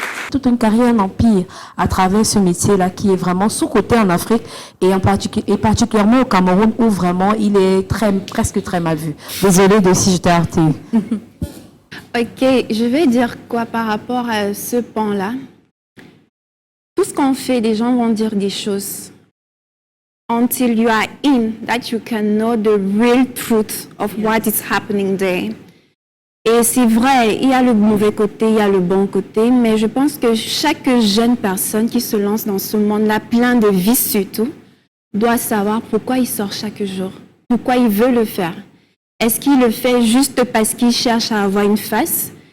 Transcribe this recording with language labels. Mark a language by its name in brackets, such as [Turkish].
[French] Toute une carrière, un empire à travers ce métier-là qui est vraiment sous-coté en Afrique et particulièrement au Cameroun où vraiment il est presque très mal vu. Désolée de si je t'ai heurté. Ok, je vais dire quoi par rapport à ce pan-là. Tout ce qu'on fait, les gens vont dire des choses. [English] Until you are in, that you can know the real truth of what is happening there. [French] Et c'est vrai, il y a le mauvais côté, il y a le bon côté, mais je pense que chaque jeune personne qui se lance dans ce monde-là, plein de vices surtout, doit savoir pourquoi il sort chaque jour, pourquoi il veut le faire. Est-ce qu'il le fait juste parce qu'il cherche à avoir une face?